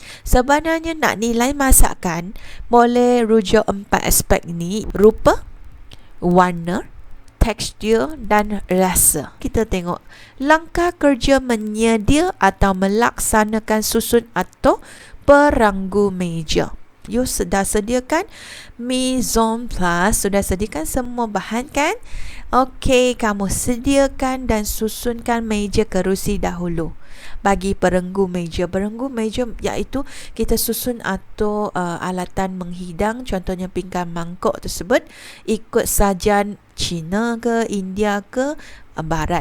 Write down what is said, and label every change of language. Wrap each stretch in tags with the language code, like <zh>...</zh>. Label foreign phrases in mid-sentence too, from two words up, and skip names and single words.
<ms>Sebenarnya nak nilai masakan, boleh rujuk 4 aspek ini: rupa, warna, tekstur dan rasa. Kita tengok langkah kerja menyedia atau melaksanakan susun atau peranggu meja. You sudah sediakan</ms> <fr>mise en place,</fr> <ms>sudah sediakan semua bahan kan? Okey, kamu sediakan dan susunkan meja kerusi dahulu. Bagi perenggu meja iaitu kita susun atau alatan menghidang, contohnya pinggan mangkuk tersebut ikut sajian Cina ke, India ke, Barat.</ms>